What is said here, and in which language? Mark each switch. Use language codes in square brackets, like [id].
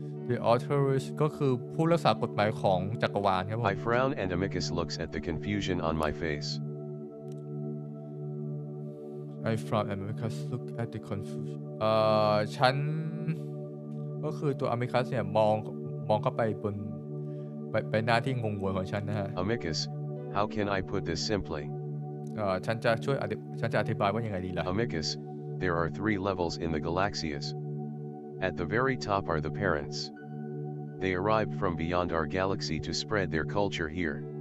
[en] The authorities [th] ก็คือผู้รักษากฎหมายของจักรวาลครับผม [en] I frown and Amicus looks at the confusion on my face. I frown and Amicus look at the confusion [th] ฉันก็คือตัว Amicus เนี่ยมองเข้าไปบนไปหน้าที่งงงวยของฉันนะฮะ [en] Amicus, how can I put this simply? [th] ฉันจะอธิบายว่ายังไงดีล่ะ [en] Amicus, there are 3 levels in the Galaxias. At the very top are the parents. They arrived from beyond our galaxy to spread their culture here.